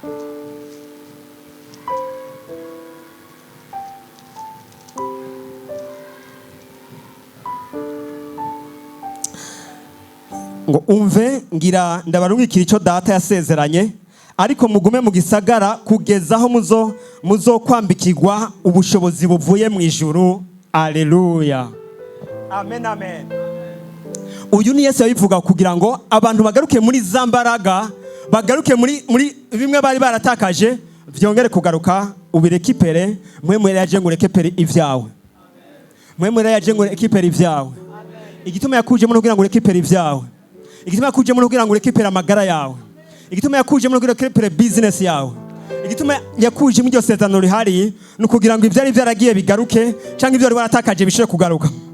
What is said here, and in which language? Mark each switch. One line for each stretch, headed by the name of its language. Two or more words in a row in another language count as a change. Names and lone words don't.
Rundi: Ngo umve ngira ndabarungikira icyo data yasezeranye, ariko mugume mu gisagara kugeza aho muzo kwambikirwa ubushobozi buvuye mu ijuru. Haleluya. Amen, amen. Uyu ni Yesu yabivuga kugira ngo abantu bagaruke muri za mbaraga, bagaruke muri bimwe bari baratakaje, vyongere kugaruka, ubirekipere. Mpwemu Yera yaje ngo urekepere ivyawe. Mpwemu Yera yaje ngo urekepere ivyawe. Igituma yakuje mu kugira ngo urekepere ivyawe. Igituma yakuje mu kugira ngo urekepere amagara yawe. Igituma yakuje mu kugira ngo urekepere business yawe. Igituma yakuje mu iryo sezerano rihari no kugira ngo ivyari byaragiye bigaruke, cyangwa ibyo wari waratakaje bishobore kugaruka.